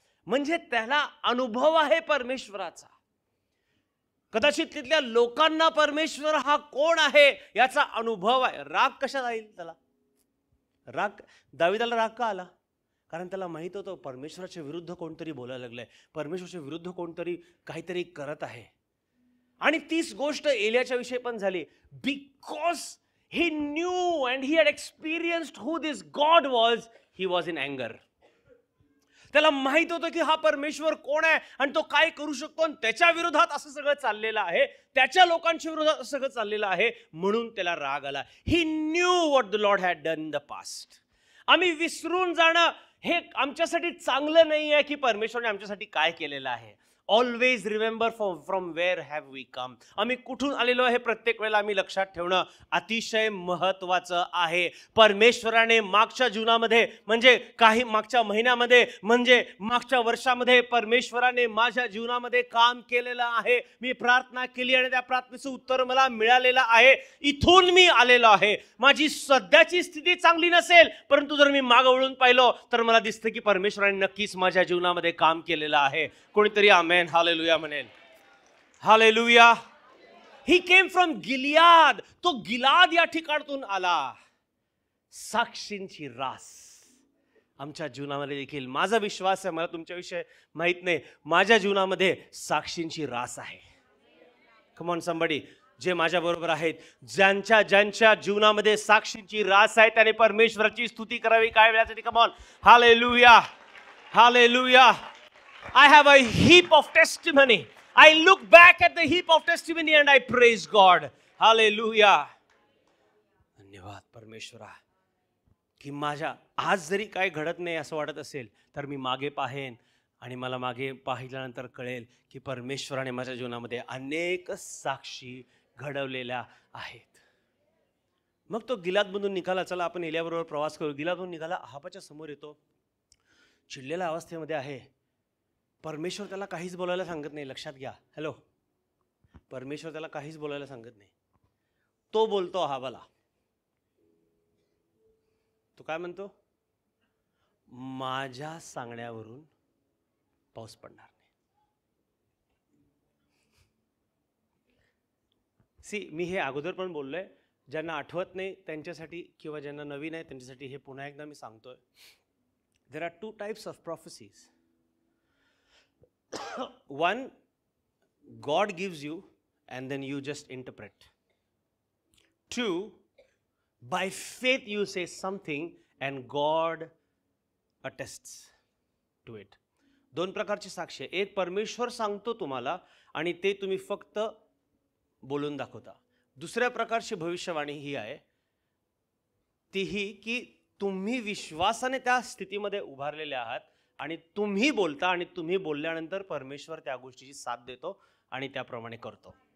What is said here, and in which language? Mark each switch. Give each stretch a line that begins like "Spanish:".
Marathi: म्हणजे त्याला अनुभव आहे परमेश्वराचा. कदाचित तिथल्या लोकांना परमेश्वर हा कोण आहे याचा अनुभव आहे. राग कशाला येईल त्याला? दाविदाला राग का आला? कारण त्याला माहित होतं परमेश्वराच्या विरुद्ध कोणतरी बोलायला लागलंय, परमेश्वराच्या विरुद्ध कोणतरी काहीतरी करत आहे. आणि तीच गोष्ट एलियाच्या विषयी पण झाली.
English: Because he knew and he had experienced who this God was, he was in anger.
Marathi: त्याला माहित होतं की हा परमेश्वर कोण आहे आणि तो काय करू शकतो, आणि त्याच्या विरोधात असं सगळं चाललेलं आहे, त्याच्या लोकांच्या विरोधात असं सगळं चाललेलं आहे, म्हणून त्याला राग आला.
English: he knew what the Lord had done in the past.
Marathi: आम्ही विसरून जाणं हे आमच्यासाठी चांगलं नाही आहे की परमेश्वराने आमच्यासाठी काय केलेलं आहे.
English: Always remember from where have we come.
Marathi: आम्ही कुठून आलेलो आहे प्रत्येक वेळेला आम्ही लक्षात ठेवणं अतिशय महत्वाचं आहे. परमेश्वराने मागच्या जीवनामध्ये, म्हणजे काही मागच्या महिन्यामध्ये, म्हणजे मागच्या वर्षामध्ये परमेश्वराने माझ्या जीवनामध्ये काम केलेलं आहे. मी प्रार्थना केली आणि त्या प्रार्थनेचं उत्तर मला मिळालेलं आहे. इथून मी आलेलो आहे. माझी सध्याची स्थिती चांगली नसेल, परंतु जर मी मागं वळून पाहिलो तर मला दिसतं की परमेश्वराने नक्कीच माझ्या जीवनामध्ये काम केलेलं आहे. कोणीतरी आमेन हालेलुया म्हणेल. Hallelujah.
English: He came from Gilead.
Marathi: तो गिलाद या ठिकाणातून आला. साक्षींची रास आमच्या जीवनामध्ये देखील, माझा विश्वास आहे, मला तुमच्याविषयी माहित नाही, माझ्या जीवनामध्ये साक्षींची रास आहे.
English: Come on somebody.
Marathi: जे माझ्या बरोबर आहेत, ज्यांच्या जीवनामध्ये साक्षींची रास आहे त्याने परमेश्वराची स्तुती करावी काय वेळासाठी.
English: Come on. Hallelujah. Hallelujah. I have a heap of testimony. I look back at the heap of testimony and I praise God. Hallelujah.
Marathi: धन्यवाद परमेश्वरा की माझ्या आज जरी काय घडत नाही असं वाटत असेल तर मी मागे पाहेन आणि मला मागे पाहिल्यानंतर कळेल की परमेश्वराने माझ्या जीवनामध्ये अनेक साक्षी घडवलेल्या आहेत. मग तो गिलादमधून निघाला. चला आपण एलियाबरोबर प्रवास करू. गिलादमधून निघाला, अहाबाच्या समोर येतो, चिडलेल्या अवस्थेमध्ये आहे. परमेश्वर त्याला काहीच बोलायला सांगत नाही. लक्षात घ्या. हॅलो. परमेश्वर त्याला काहीच बोलायला सांगत नाही. तो बोलतो अहाबाला. तो काय म्हणतो? माझ्या सांगण्यावरून पाऊस पडणार नाही. मी हे अगोदर पण बोललोय, ज्यांना आठवत नाही त्यांच्यासाठी किंवा ज्यांना नवीन आहे त्यांच्यासाठी हे पुन्हा एकदा मी सांगतोय.
English: There are two types of prophecies. One, God gives you and then you just interpret. Two, by faith you say something and God attests to it.
Marathi: दोन प्रकारची साक्ष आहे. एक, परमेश्वर सांगतो तुम्हाला आणि ते तुम्ही फक्त बोलून दाखवता. दुसऱ्या प्रकारची भविष्यवाणी ही आहे, तीही की तुम्ही विश्वासाने त्या स्थितीमध्ये उभारलेले आहात आणि तुम्ही बोलता आणि तुम्ही बोलल्यानंतर परमेश्वर त्या गोष्टीची साथ देतो आणि त्याप्रमाणे करतो.